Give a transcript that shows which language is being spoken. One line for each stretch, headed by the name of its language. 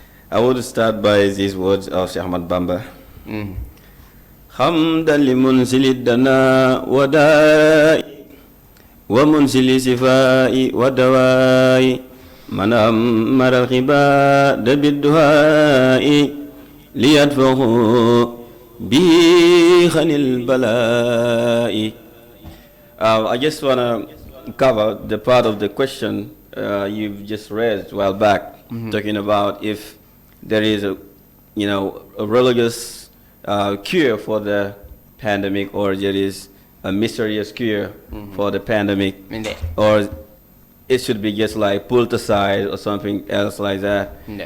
English: I would start by these words of Sheikh Ahmad Bamba.
Arabic: حمدا لمنزل الدنا وداء ومنزل شفاء ودواء من أمر العباد بالدعاء ليدفعه به عن البلاء.
English: I just want to cover the part of the question you've just raised a while back, talking about if there is a religious cure for the pandemic, or there is a mysterious cure for the pandemic, or it should be just like pulled aside or something else like that.